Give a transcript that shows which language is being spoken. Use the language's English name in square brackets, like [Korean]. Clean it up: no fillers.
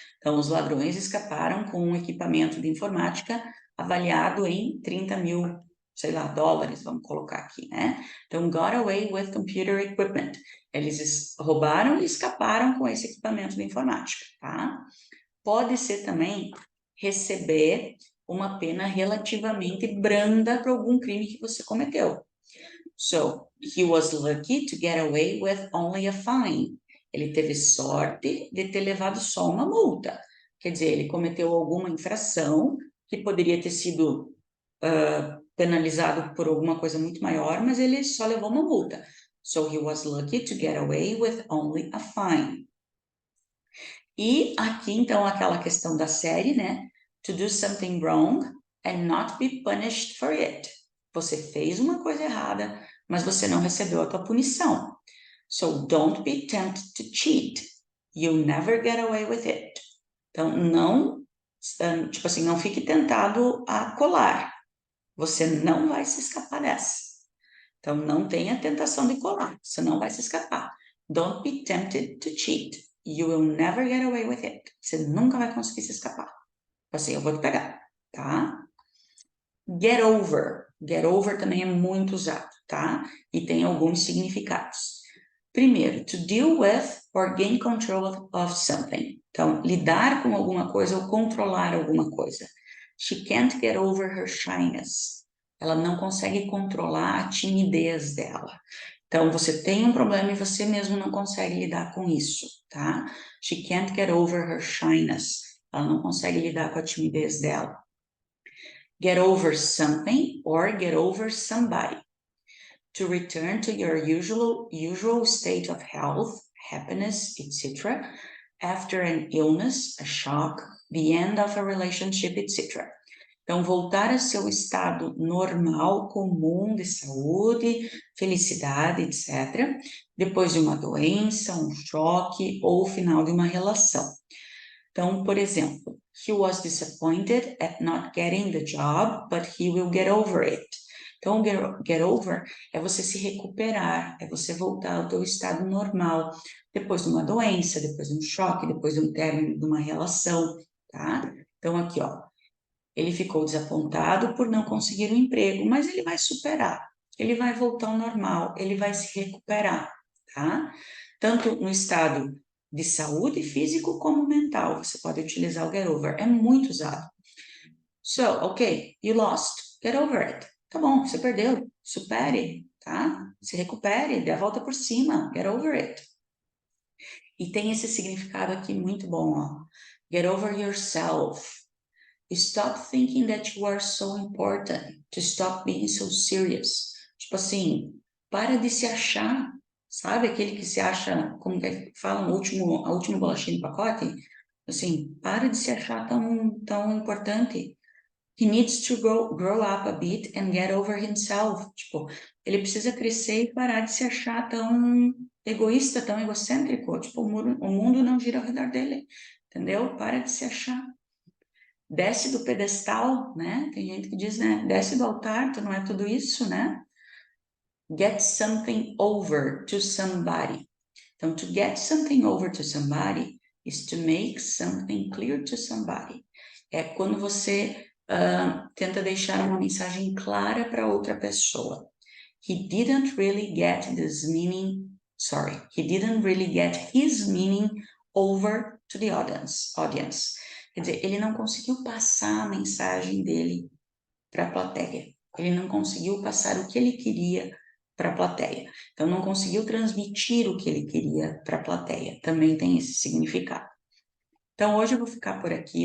[Portuguese] Então, os ladrões escaparam com um equipamento de informática avaliado em 30 mil, sei lá, dólares, vamos colocar aqui, né? [English] Então, got away with computer equipment. [Portuguese] Eles roubaram e escaparam com esse equipamento de informática, tá? Pode ser também receber uma pena relativamente branda para algum crime que você cometeu. [English] So, he was lucky to get away with only a fine. [Portuguese] Ele teve sorte de ter levado só uma multa. Quer dizer, ele cometeu alguma infração que poderia ter sido penalizado por alguma coisa muito maior, mas ele só levou uma multa. [English] So he was lucky to get away with only a fine. [Portuguese] E aqui, então, aquela questão da série, né? [English] To do something wrong and not be punished for it. [Portuguese] Você fez uma coisa errada, mas você não recebeu a tua punição. [English] So don't be tempted to cheat. You'll never get away with it. [Portuguese] Então, não, tipo assim, não fique tentado a colar. Você não vai se escapar dessa. Então, não tenha tentação de colar. Você não vai se escapar. [English] Don't be tempted to cheat. You will never get away with it. [Portuguese] Você nunca vai conseguir se escapar. Assim, eu vou te pegar, tá? [English] Get over. [Portuguese] Get over também é muito usado, tá? E tem alguns significados. [English] Primeiro, to deal with or gain control of something. [Portuguese] Então, lidar com alguma coisa ou controlar alguma coisa. [English] She can't get over her shyness. [Portuguese] Ela não consegue controlar a timidez dela. Então, você tem um problema e você mesmo não consegue lidar com isso, tá? [English] She can't get over her shyness. [Portuguese] Ela não consegue lidar com a timidez dela. [English] Get over something or get over somebody. To return to your usual state of health, happiness, etc., after an illness, a shock, the end of a relationship, etc. [Portuguese] Então, voltar ao seu estado normal, comum de saúde, felicidade, etc., depois de uma doença, um choque ou o final de uma relação. Então, por exemplo, [English] he was disappointed at not getting the job, but he will get over it. [Portuguese] Então, get over é você se recuperar, é você voltar ao teu estado normal, depois de uma doença, depois de um choque, depois de um término de uma relação, tá? Então, aqui, ó, ele ficou desapontado por não conseguir um emprego, mas ele vai superar, ele vai voltar ao normal, ele vai se recuperar, tá? Tanto no estado de saúde físico como mental, você pode utilizar o get over, é muito usado. [English] So, ok, you lost, get over it. [Portuguese] Tá bom, você perdeu, supere, tá? Se recupere, dê a volta por cima, [English] get over it. [Portuguese] E tem esse significado aqui muito bom, ó. [English] Get over yourself. Stop thinking that you are so important. To stop being so serious. [Portuguese] Tipo assim, para de se achar, sabe? Aquele que se acha, como que falam, a última bolachinha do pacote. Assim, para de se achar tão importante. [English] He needs to grow up a bit and get over himself. [Portuguese] Tipo, ele precisa crescer e parar de se achar tão egoísta, tão egocêntrico. Tipo, o mundo não gira ao redor dele. Entendeu? Para de se achar. Desce do pedestal, né? Tem gente que diz, né? Desce do altar, tu não é tudo isso, né? [English] Get something over to somebody. Então, to get something over to somebody is to make something clear to somebody. [Portuguese] É quando você tenta deixar uma mensagem clara para outra pessoa. [English] He didn't really get this meaning, he didn't really get his meaning over to the audience. [Portuguese] Quer dizer, ele não conseguiu passar a mensagem dele para a plateia. Ele não conseguiu passar o que ele queria para a plateia. Então, não conseguiu transmitir o que ele queria para a plateia. Também tem esse significado. Então, hoje eu vou ficar por aqui.